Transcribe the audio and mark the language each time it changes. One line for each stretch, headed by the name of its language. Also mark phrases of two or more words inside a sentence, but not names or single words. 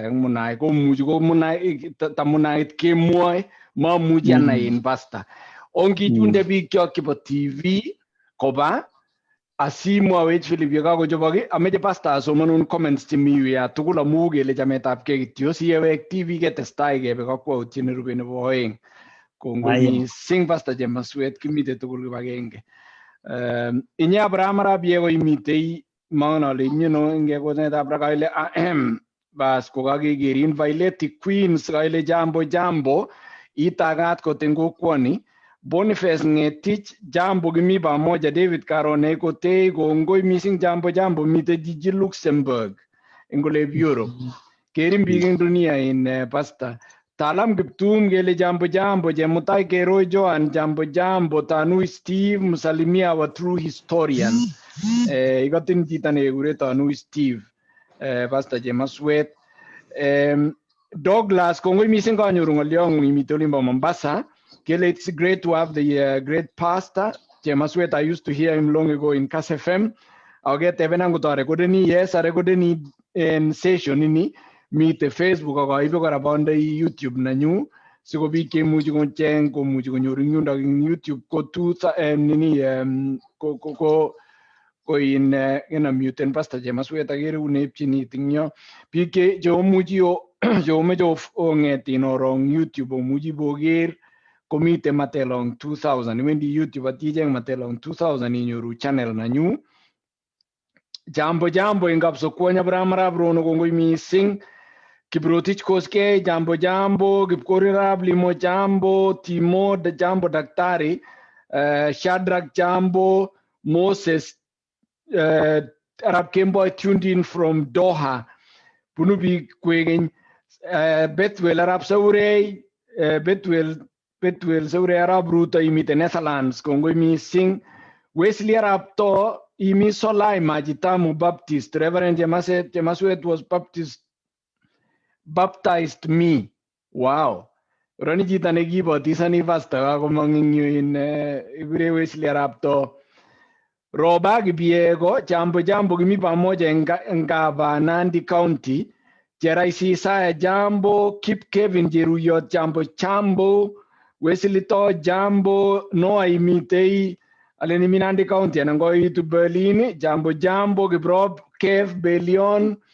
Kalenjin: ak Munai komuchi ko Munait kemwoe mamuchi anai en pasta ongichunde biik kyok chebo TV koba asimwawech Philip yekakochobok ameche pasta asomanun comments chemi yu ya tugul amu kele chametabgei kityo siyewek TV ketestai kebe kakwautiet nerube nebo oeng kongoi missing pasta Chemaswet kimite tugul kibagenge inye Abraham arap yeko imitei mangen ale imyeno ngekonetab ra kaile bas kokakekerin Violet Queens kaile jambo itagat koten kokwoni Boniface Ngetich
Swahili: jambo kimi pamoja
Kalenjin: David Karone kote kongoi missing jambo mite jiji Luxembourg engole Europe kerin biik eng dunia in pasta Talam Kiptum kele jambo Chemutai Kero Joan jambo Tanui Steve msalimia wa
English: true historian
Kalenjin: ikotin chito nekekure Tanui Steve Pastor Chemaswet Douglas kongoi missing kanyoru ng'olyong'ung imite olimbo Mombasa kele
English: it's great to have the great pastor Chemaswet. I used to hear him long ago in Kass FM
Kalenjin: aketebena ngot arekodeni yes arekodeni en session ini mite Facebook akaibe kora bonde YouTube nanyu sikobik chemuchi kocheng komuchi konyoru nyundo ing YouTube ko ko in muten Pastor Chemaswet akere unepchini tingyo biik cheomuchi cheomeche ong'etin orong YouTube omuchi boker komite Matelong 2000 iwendi YouTube aticheng Matelong 2000 inyoru channel nanyu jambo ing Kapsokwony Abraham arap Rono kongoi missing Kiprotich Koskei jambo Kipkorirab Limo jambo Timo jambo Daktari Shadrach jambo Moses Arab Kemboy
English: tuned in from Doha
Kalenjin: bunu biik kwekeny Bethwel Arab Saurey Bethwel Saurey Arab Ruto imite Netherlands kongoi missing Wesley Arab To imi Solai Majitamu
English: Baptist Reverend Chemaswet was baptized me wow
Kalenjin: rani chito nekibotisani pastor kakomong ing yu in ikure Wesley Arab To Roba Kipiego,
Swahili: Jambo kimi pamoja
Kalenjin: Ngava, Nandi County, Jeraisi Isaya Jambo, Kip Kevin Jeruyot Jambo, Wesley To Jambo, Noah Imitei, Alenimi Nandi County,
English: and I'm going to Berlin,
Kalenjin: Jambo, Gibrob, Kev, Belion,